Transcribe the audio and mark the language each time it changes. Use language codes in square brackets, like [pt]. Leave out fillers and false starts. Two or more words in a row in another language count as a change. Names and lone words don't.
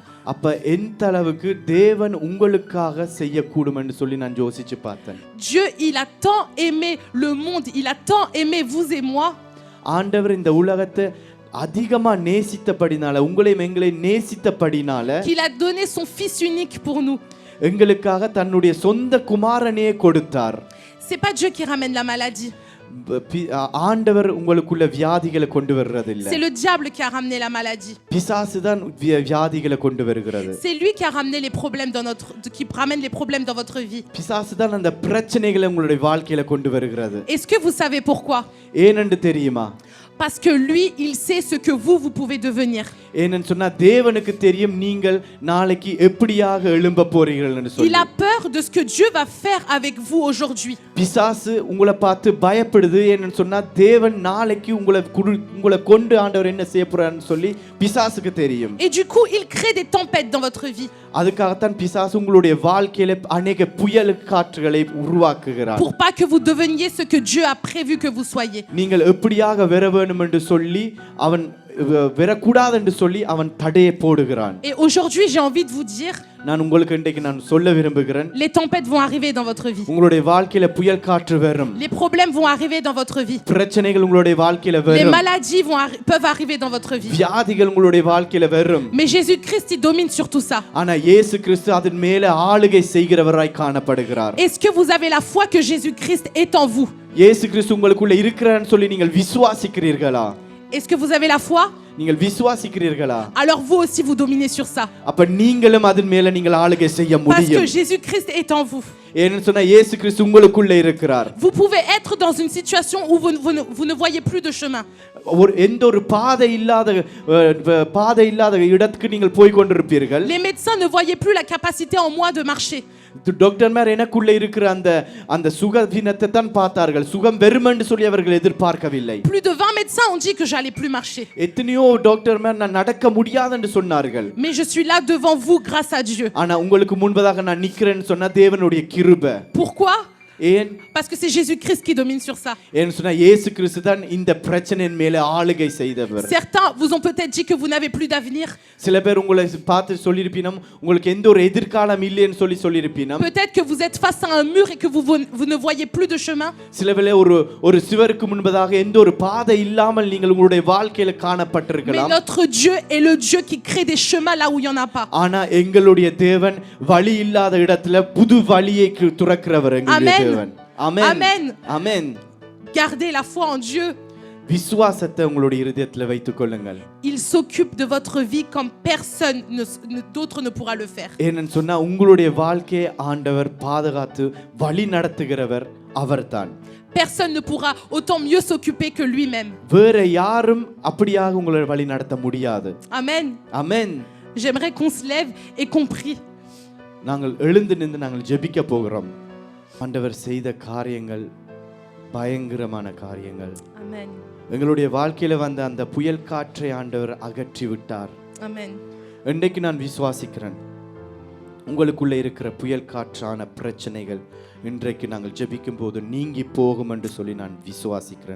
[ta] அப்ப எந்த அளவுக்கு தேவன் உங்களுக்காக செய்யக்கூடும் என்று சொல்லி நான் யோசிச்சு பார்த்தேன். [fr] Dieu il a tant aimé le monde, il a tant aimé vous et moi. [ta] ஆண்டவர் இந்த உலகத்தை அதிகமா நேசித்தபடினால, உங்களையும் எங்களை நேசித்தபடினால, [fr] qu'il a donné son fils unique pour nous. [ta] எங்களுக்காக தன்னுடைய சொந்த குமாரனையே கொடுத்தார். [fr] C'est pas Dieu qui ramène la maladie. [ta] ஆண்டவர் உங்களுக்குள்ள வியாதிகளை கொண்டு வர்றது இல்ல. [fr] C'est le diable qui a ramené la maladie. [ta] பிசாசு தான் வியாதிகளை கொண்டு வருகிறது. [fr] C'est lui qui a ramené les problèmes qui ramène les problèmes dans votre vie. [ta] பிசாசு தான் அந்த பிரச்சனைகளை உங்களுடைய வாழ்க்கையில கொண்டு வருகிறது. [fr] Est-ce que vous savez pourquoi? [ta] ஏனென்று தெரியுமா? [fr] Parce que lui, il sait ce que vous pouvez devenir. [ta] ஏனென்னு சொன்னா தேவனுக்கு தெரியும் நீங்கள் நாளைக்கு எப்படியாக எழும்ப போறீர்கள் என்று சொல்லி. [fr] Il a peur de ce que Dieu va faire avec vous aujourd'hui. [ta] பிசாசு உங்களை பார்த்து பயப்படுது. ஏனென்னு சொன்னா தேவன் நாளைக்கு உங்களை கொண்டு ஆண்டவர் என்ன செய்ய போறாருன்னு சொல்லி பிசாசுக்கு தெரியும். [fr] Et du coup, il crée des tempêtes dans votre vie. [ta] அதுக்காகத்தான் பிசாசு உங்களுடைய வாழ்க்கையில अनेक புயல் காற்றுகளை உருவாக்குகிறார். [fr] Pour pas que vous deveniez ce que Dieu a prévu que vous soyez. [ta] நீங்கள் எப்படியாக வர வேண்டும் என்று சொல்லி அவன் வரக்கூடாது என்று சொல்லி அவன் தடையை போடுகிறான். [fr] Et aujourd'hui, j'ai envie de vous dire, [ta] நான் உங்களுக்கு இன்றைக்கு நான் சொல்ல விரும்புகிறேன், [fr] les tempêtes vont arriver dans votre vie. [ta] உங்களுடைய வாழ்க்கையில புயல் காற்று வரும். [fr] Les problèmes vont arriver dans votre vie. [ta] பிரச்சனைகள் உங்களுடைய வாழ்க்கையில வரும். [fr] Les maladies peuvent arriver dans votre vie. [ta] வியாதிகள் உங்களுடைய வாழ்க்கையில வரும். [fr] Mais Jésus-Christ, il domine sur tout ça. [ta] ஆனா இயேசு கிறிஸ்து அதன் மேல ஆளுகை செய்கிறவராய் காணப்படுகிறார். [fr] Est-ce que vous avez la foi que Jésus-Christ est en vous? [ta] இயேசு கிறிஸ்து உங்களுக்குள்ள இருக்கிறார்னு சொல்லி நீங்கள் விசுவாசிக்கிறீர்களா? [fr] Est-ce que vous avez la foi? [ta] நீங்கள் விசுவாசிக்கிறீர்களா? [fr] Alors vous aussi vous dominez sur ça. [ta] அப்ப நீங்களும் அதன் மேல நீங்கள் ஆளுகை செய்ய [fr] Parce [ta] முடியும். [fr] que Jésus-Christ est en vous. [ta] ஏன்னு சொன்னா இயேசு கிறிஸ்து உங்களுக்குள்ள இருக்கிறார். [fr] Vous pouvez être dans une situation où vous ne voyez plus de chemin. [ta] எந்த ஒரு பாதை இல்லாத இடத்துக்கு நீங்கள் போய் கொண்டிருப்பீர்கள். [fr] Les médecins ne voyaient plus la capacité en moi de marcher. [ta] டாக்டர்மார் எனக்குள்ள இருக்கிற அந்த சுகவீனத்தை தான் பார்த்தார்கள். சுகம் வெறுமென்று சொல்லி அவர்கள் எதிர்பார்க்கவில்லை. [fr] Plus de 20 médecins ont dit que j'allais plus marcher. [ta] எத்தனையோ டாக்டர்மார் நான் நடக்க முடியாது என்று சொன்னார்கள். [fr] Mais je suis là devant vous grâce à Dieu. [ta] ஆனா உங்களுக்கு முன்பதாக நான் நிக்கிறேன்னு சொன்னா தேவனுடைய கிருபை. [fr] Pourquoi? [ta] ஏன்? [fr] Parce que c'est Jésus-Christ qui domine sur ça. [ta] ஏன்னு சொன்னா இயேசு கிறிஸ்து தான் இந்த பிரச்சனையின் மேலே ஆளுகை செய்தவர். [fr] Certains vous ont peut-être dit que vous n'avez plus d'avenir. [ta] சில பேர் உங்களை பார்த்து சொல்லிருப்பீனம் உங்களுக்கு எந்த ஒரு எதிர்காலம் இல்லைன்னு சொல்லிருப்பீனம். [fr] Peut-être que vous êtes face à un mur et que vous ne voyez plus de chemin. [ta] சில வேளை ஒரு சுவருக்கு முன்பதாக எந்த ஒரு பாதை இல்லாமல் நீங்கள் உங்களுடைய வாழ்க்கையில காணப்பட்டிருக்கலாம். [fr] Mais notre Dieu est le Dieu qui crée des chemins là où il y en a pas. [ta] ஆனா எங்களுடைய தேவன் வழி இல்லாத இடத்துல புது வழியை துறக்கிறவர் எங்களுடைய தேவன். ஆமென். [fr] Amen. [ta] ஆமென். [fr] Gardez la foi en Dieu. [ta] விசுவாசத்தை உங்களுடைய இதயத்துல வைத்துக் கொள்ளுங்கள். [fr] Il s'occupe de votre vie comme personne d'autre ne pourra le faire. [ta] ஏன்னு சொன்னா உங்களுடைய வாழ்க்கையை ஆண்டவர் பாதுகாத்து வழி நடத்துகிறவர் அவர்தான். [fr] Personne ne pourra autant mieux s'occuper que lui-même. [ta] வேற யாரும் அப்படியாக உங்களை வழி நடத்த முடியாது. [fr] Amen. [ta] ஆமென். [fr] J'aimerais qu'on se lève et qu'on prie. [ta] நாங்கள் எழுந்து நின்று நாங்கள் ஜெபிக்க போகிறோம். ஆண்டவர் செய்த காரியங்கள் பயங்கரமான காரியங்கள். Amen. எங்களுடைய வாழ்க்கையில வந்த அந்த புயல் காற்றை ஆண்டவர் அகற்றி விட்டார். Amen. இன்றைக்கு நான் விசுவாசிக்கிறேன் உங்களுக்குள்ள இருக்கிற புயல் காற்றான பிரச்சனைகள் இன்றைக்கு நாங்கள் ஜெபிக்கும் போது நீங்கி போகும் என்று சொல்லி நான் விசுவாசிக்கிறேன்.